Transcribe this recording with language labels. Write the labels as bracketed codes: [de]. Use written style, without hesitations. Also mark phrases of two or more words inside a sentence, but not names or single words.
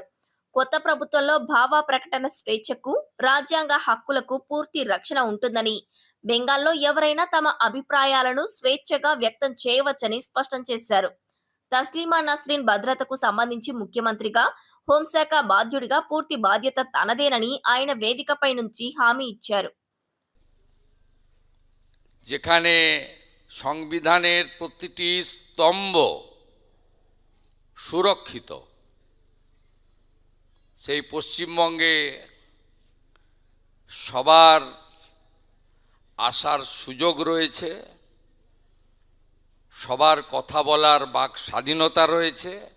[te] కొత్త ప్రభుత్వంలో భావ ప్రకటన స్వేచ్ఛకు, రాజ్యాంగ హక్కులకు పూర్తి రక్షణ ఉంటుందని, బెంగాల్లో ఎవరైనా తమ అభిప్రాయాలను స్వేచ్ఛగా వ్యక్తం చేయవచ్చని స్పష్టం చేశారు. తస్లీమా నస్రిన్ భద్రతకు సంబంధించి ముఖ్యమంత్రిగా, హోంశాఖ బాధ్యుడిగా పూర్తి బాధ్యత తనదేనని ఆయన వేదికపై నుంచి హామీ ఇచ్చారు. [bn] যেখানে সংবিধানের প্রতিটি স্তম্ভ সুরক্ষিত, সেই পশ্চিমবঙ্গে সবার আসার সুযোগ রয়েছে, সবার কথা বলার বাক স্বাধীনতা রয়েছে